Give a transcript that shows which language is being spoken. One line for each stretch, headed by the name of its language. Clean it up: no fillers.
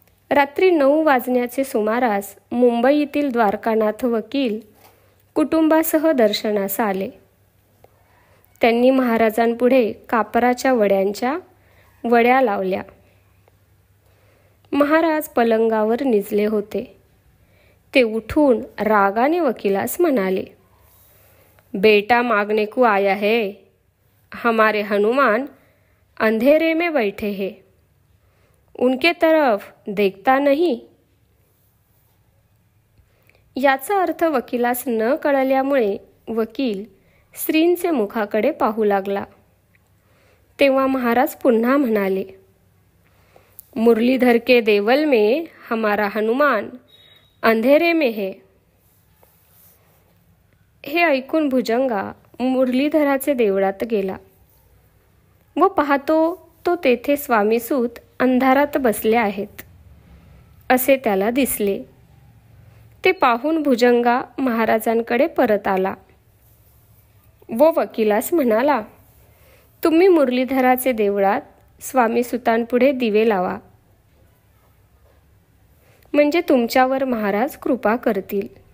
Marathi: रात्री 9 वाजण्याचे सुमारास मुंबईतील द्वारकानाथ वकील कुटुंबासह दर्शनास आले. त्यांनी महाराजांपुढे कापराच्या वड्यांच्या वड्या लावल्या. महाराज पलंगावर निजले होते. ते उठून रागाने वकिलास म्हणाले,
Hindi: बेटा मागने को आया है, हमारे हनुमान अंधेरे में बैठे हैं, उनके तरफ देखता नहीं.
Marathi: याचा अर्थ वकिलास न कळल्यामुळे वकील श्रींचे मुखाकडे पाहू लागला. तेव्हा महाराज पुन्हा म्हणाले,
Hindi: मुरलीधर के देवल में हमारा हनुमान अंधेरे में है.
Marathi: हे ऐकून भुजंगा मुरलीधराचे देवळात गेला व पाहतो तो तेथे स्वामीसूत अंधारात बसले आहेत असे त्याला दिसले. ते पाहून भुजंगा महाराजांकडे परत आला व वकिलास म्हणाला, तुम्ही मुरलीधराचे देवळात स्वामीसुतांपुढे दिवे लावा, म्हणजे तुमच्यावर महाराज कृपा करतील.